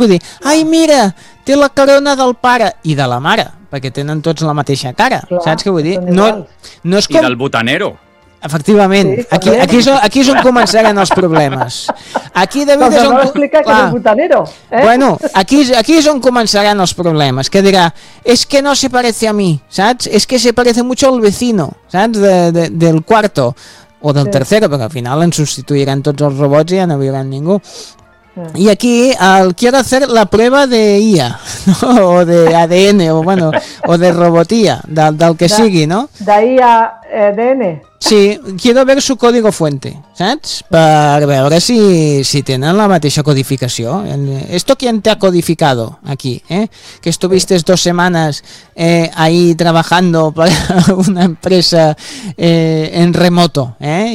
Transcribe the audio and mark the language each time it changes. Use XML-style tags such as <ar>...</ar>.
<ca>Vull dir, ai mira, té la corona del pare i de la mare, perquè tenen tots la mateixa cara, clar, saps què vull dir? No és com... I del botanero. Efectivament, sí, aquí és on començaran els problemes. Aquí, David, doncs no explica que és botanero. Bueno, aquí és on començaran els problemes, que dirà,</ca> <es>es que no se parece a mí,</es> <ca>saps?</ca> <es>Es que se parece mucho al vecino, saps? Del cuarto.</es> <ca>O del tercer, perquè al final ens substituiran tots els robots i ja no viuran ningú. Sí. I aquí el qui ha de fer la prova de IA, no? O de ADN, o, bueno, o de robotia, del que sigui, no? D'IA ADN.</ca> <es>Sí, quiero ver su código fuente, saps?</es> <ca>Per veure si tenen la mateixa codificació.</ca> <es>¿Esto quién te ha codificado aquí? Que estuviste dos semanas ahí trabajando para una empresa en remoto, ¿eh?</es>